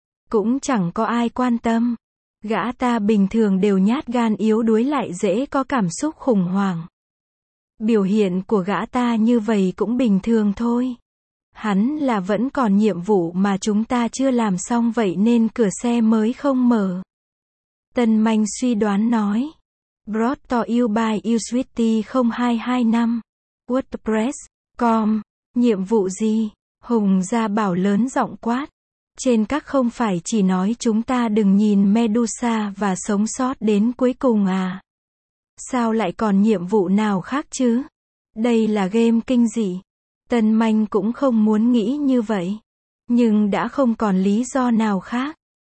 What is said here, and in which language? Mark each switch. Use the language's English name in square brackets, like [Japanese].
[Vietnamese] Cũng chẳng có ai quan tâm. Gã ta bình thường đều nhát gan yếu đuối lại dễ có cảm xúc khủng hoảng. Biểu hiện của gã ta như vậy cũng bình thường thôi. Hắn là vẫn còn nhiệm vụ mà chúng ta chưa làm xong, vậy nên cửa xe mới không mở. Tân Manh suy đoán nói. [English] Brought to you by uswitty0225. [Vietnamese] WordPress.com. Nhiệm vụ gì? Hùng Gia Bảo lớn giọng quát. Trên các không phải chỉ nói chúng ta đừng nhìn Medusa và sống sót đến cuối cùng à? Sao lại còn nhiệm vụ nào khác chứ? Đây là game kinh dị. Tân Manh cũng không muốn nghĩ như vậy. Nhưng đã không còn lý do nào khác.